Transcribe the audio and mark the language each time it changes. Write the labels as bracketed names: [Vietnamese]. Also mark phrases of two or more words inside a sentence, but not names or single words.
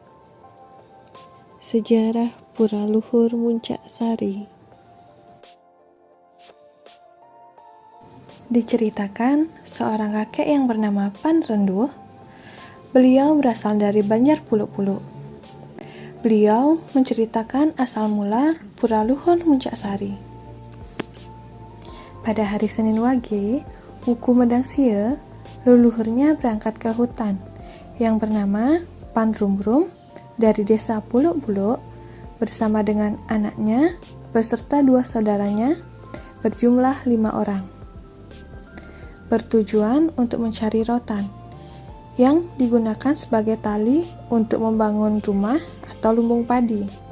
[Indonesian] Sejarah Pura Luhur Muncak Sari. Diceritakan seorang kakek yang bernama Pan Renduh. Beliau berasal dari Banjar Puluk-Puluk. Beliau menceritakan asal mula Pura Luhur Muncak Sari. Pada hari Senin Wage, Wuku Medang Sia, leluhurnya berangkat ke hutan yang bernama Pan Rumrum dari desa Puluk-Puluk bersama dengan anaknya beserta 2 saudaranya berjumlah 5 orang. Bertujuan untuk mencari rotan yang digunakan sebagai tali untuk membangun rumah atau lumbung padi.